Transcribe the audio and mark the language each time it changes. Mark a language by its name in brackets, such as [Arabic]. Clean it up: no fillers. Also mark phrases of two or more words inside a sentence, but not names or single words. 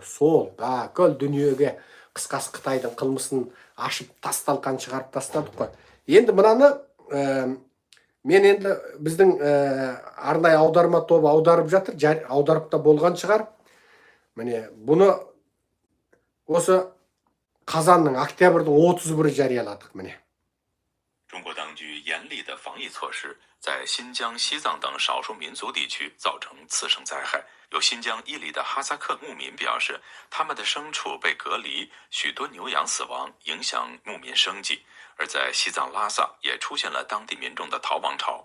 [Kazakh] Сол, бүкіл дүниеге қысқасы Қытайдың қылмысын ашып тасталқан шығарып тастадық қой. Енді мынаны мен енді біздің арнайы аударма тобы аударып жатыр, аударып та болған шығар. Міне бұны осы қазанның октябрьдің 31-і жарияладық міне. [Chinese] 中国当局严厉的防疫措施在新疆、西藏等少数民族地区造成次生灾害。有新疆伊犁的哈萨克牧民表示，他们的牲畜被隔离，许多牛羊死亡，影响牧民生计。而在西藏拉萨也出现了当地民众的逃亡潮。